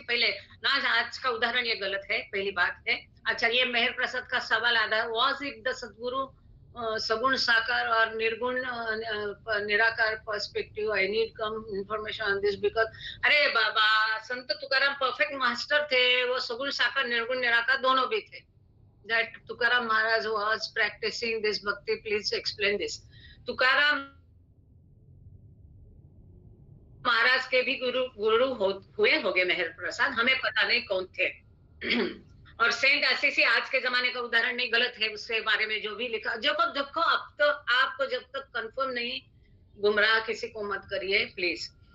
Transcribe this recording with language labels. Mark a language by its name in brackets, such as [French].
[Hindi] पहले ना, आज का उदाहरण ये गलत है, पहली बात है। अच्छा, ये मेहर प्रसाद का सवाल आता है, [English] was it [Hindi] द सदगुरु सगुण साकार और निर्गुण निराकार perspective? [English] I need come information on this because. [Hindi] अरे बाबा, संत तुकाराम परफेक्ट मास्टर थे, वो सगुण साकार निर्गुण निराकार दोनों भी थे। [English] That Tukaram Maharaj was practicing this bhakti. Please explain this. [Hindi] Tukaram महाराज के भी गुरु हुए होंगे मेहर प्रसाद, हमें पता नहीं कौन थे। और सेंट असीसी आज के जमाने का उदाहरण नहीं, गलत है। उसके बारे में जो भी लिखा, देखो अब तो आपको जब तक कंफर्म नहीं, गुमराह किसी को मत करिए प्लीज।